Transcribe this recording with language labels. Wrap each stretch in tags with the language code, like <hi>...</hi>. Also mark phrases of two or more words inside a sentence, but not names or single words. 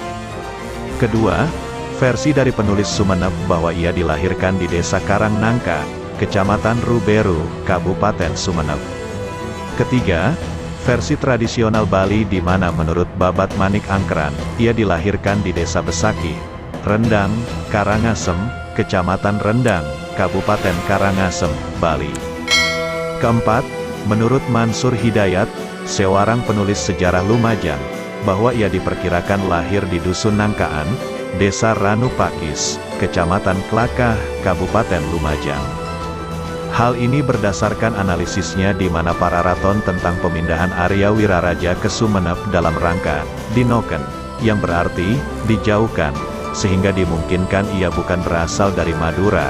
<id>Kedua, versi dari penulis Sumenep bahwa ia dilahirkan di desa Karangnangka, Kecamatan Ruberu, Kabupaten Sumenep. Ketiga, versi tradisional Bali di mana menurut Babat Manik Angkeran, ia dilahirkan di desa Besaki, Rendang, Karangasem, Kecamatan Rendang, Kabupaten Karangasem, Bali. Keempat, menurut Mansur Hidayat, seorang penulis sejarah Lumajang, bahwa ia diperkirakan lahir di Dusun Nangkaan, Desa Ranupakis, Kecamatan Klakah, Kabupaten Lumajang. Hal ini berdasarkan analisisnya di mana para raton tentang pemindahan Arya Wiraraja ke Sumenep dalam rangka dinoken, yang berarti dijauhkan, sehingga dimungkinkan ia bukan berasal dari Madura.</id>